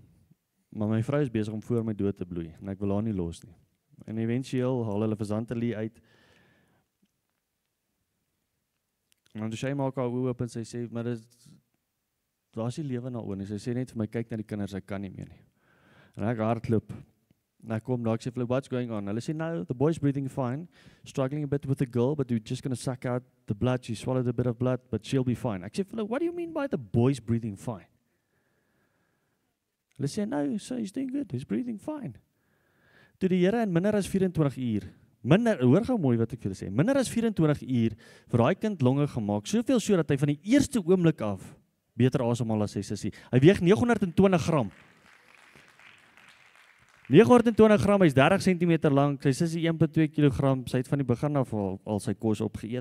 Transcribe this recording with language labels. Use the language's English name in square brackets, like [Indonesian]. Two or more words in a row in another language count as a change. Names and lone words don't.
[Afrikaans] Maar my vrou is besig om voor my dood te bloei, en ek wil haar nie los nie. En eventueel haal hulle vir Zantelie uit. En toe sy maak haar oë oop en sy sê, maar daar is die lewe na oor nie. Sy sê net vir my, kyk na die kinders, ek kan nie meer nie. En ek hardloop. En ek kom daar, ek sê vir hulle, [English] what's going on? [Afrikaans] Hulle sê, [English] no, the boy's breathing fine, struggling a bit with the girl, but we're just going to suck out the blood. She swallowed a bit of blood, but she'll be fine. [Afrikaans] Ek sê vir hulle, [English] what do you mean by the boy's breathing fine? [Afrikaans] Hulle sê, [English] no, so he's doing good, he's breathing fine. [Afrikaans] Toe die Here in minder as 24 uur hoor gou mooi wat ek vir julle sê, minder as 24 uur vir daai kind longe gemaak, soveel so dat hy van die eerste oomblik af beter asemhaal as sy sussie. Hy weeg 920 gram. 920 gram, hy's 30 cm lank, sy sussie 1,2 kg, sy het van die begin af al sy kos opgeëet.